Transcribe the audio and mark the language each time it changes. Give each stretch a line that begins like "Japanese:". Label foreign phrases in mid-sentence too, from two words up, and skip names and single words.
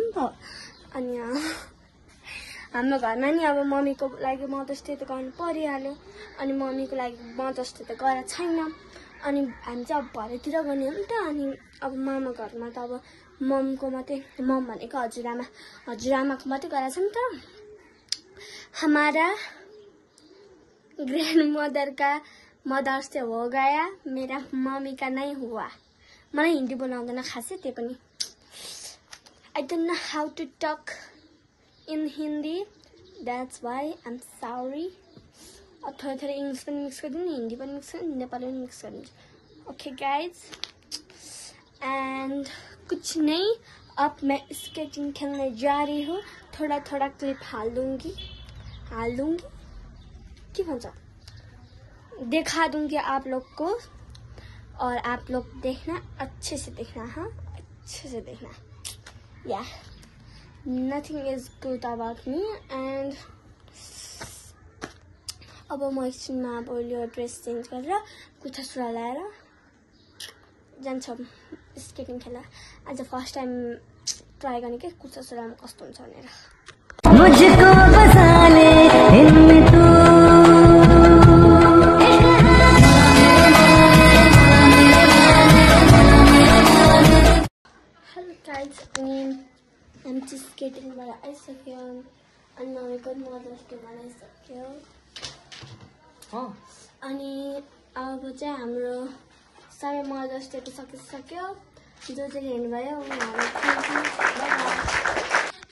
Nepali: नि त अनि हाम्रो घरमा नि अब मम्मीको लागि
English: Mother's Day
Nepali: त गर्नु परिहाल्यो अनि मम्मीको लागि
English: Mother's Day
Nepali: त गरेको छैन अनि हामी चाहिँ अब भरेतिर गर्ने हो नि त अनि अब मामा घरमा त अब ममको मात्रै मम भनेको हजुरआमाको मात्रै गरेको छ नि त
Hindi: हमारा ग्रैंड मदर का मदर्स डे हो गया मेरा मम्मी का नहीं हुआ
Nepali: मलाई हिन्दी बोलाउँदैन खासै त्यो पनि
English: I don't know how to talk in Hindi, that's why I'm sorry.
Nepali: अब थोड़ा इंग्लिश पनि मिक्स गरिदिनु हिन्दी पनि मिक्स गरिदिनु नेपाली पनि मिक्स गरिदिनु
English: okay guys and
Hindi: कुछ नहीं अब मैं स्केटिंग खेलने जा रही हूँ थोड़ा थोड़ा क्लिप हाल दूंगी क्या भन्छ दिखा दूंगी आप लोग को और आप लोग देखना अच्छे से देखना हाँ अच्छे से देखना या
English: nothing is good about me and
Nepali: अब म एकछिनमा अब यो
English: dress change
Nepali: गरेर कुर्ता सुरुवाल लाएर जान्छौँ स्केटिङ खेल्न आज
English: first time
Nepali: ट्राई गर्ने के कुर्ता सुरुवालमा कस्तो हुन्छ भनेर
Hindi: मुझको बसा ले इनमें तू
Nepali: हेलो गाइज हामी चाहिँ स्केटिङबाट आइसक्यौँ अनि मम्मीको
English: Mother's Day
Nepali: मनाइसक्यो अनि अब चाहिँ हाम्रो सबै
English: Mother's Day
Nepali: सकिसक्यो जो चाहिँ हेर्नुभयो उनीहरू